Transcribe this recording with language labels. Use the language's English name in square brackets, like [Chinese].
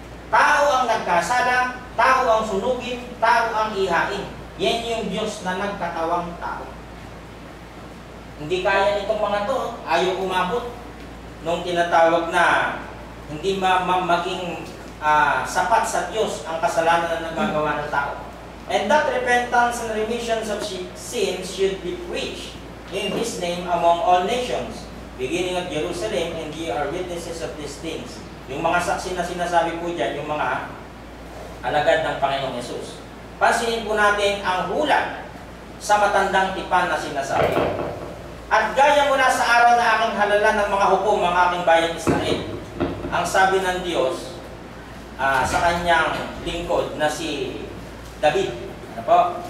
[Filipino] Tao ang nagkasala, tao ang sunugin, tao ang ihain. Yan yung Diyos na nagkatawang tao. Hindi kaya nitong mga to, ayaw umabot nung tinatawag na hindi maging sapat sa Diyos ang kasalanan na nagagawa ng tao. [English] And that repentance and remissions of sins should be preached in His name among all nations, beginning at Jerusalem, and ye are witnesses of these things. [Filipino] Yung mga saksi na sinasabi po dyan, yung mga alagad ng Panginoong Yesus. Pansinin po natin ang hula sa matandang tipan na sinasabi. At gaya mula sa araw na aking halalan ng mga hukom ang aking bayan Israel, ang sabi ng Diyos sa kanyang lingkod na si David. Ano po?